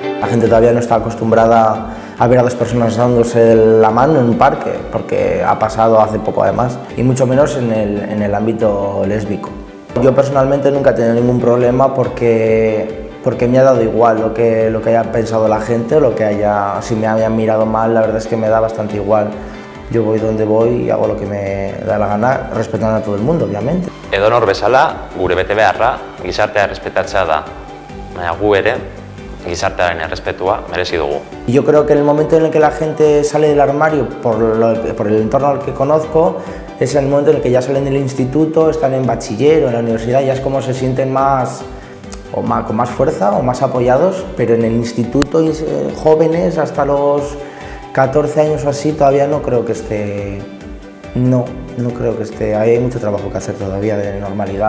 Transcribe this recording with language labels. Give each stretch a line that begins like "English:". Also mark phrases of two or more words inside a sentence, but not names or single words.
Spanish: gente todavía no está acostumbrada a ver a dos personas dándose la mano en un parque, porque ha pasado hace poco además, y mucho menos en el ámbito lésbico. Yo personalmente nunca he tenido ningún problema porque me ha dado igual lo que haya pensado la gente o si me hayan mirado mal, la verdad es que me da bastante igual. Yo voy donde voy y hago lo que me da la gana, respetando a todo el mundo, obviamente.
Basque: Edonor bezala, gure betebeharra, gizartea respetatzea da, baina gu ere, gizartearen errespetua merezi dugu.
Spanish: Yo creo que en el momento en el que la gente sale del armario por el entorno al que conozco, es el momento en el que ya salen del instituto, están en bachiller o en la universidad, ya es como se sienten con más fuerza o más apoyados, pero en el instituto jóvenes hasta los 14 años o así todavía no creo que esté, no creo que esté, hay mucho trabajo que hacer todavía de normalidad.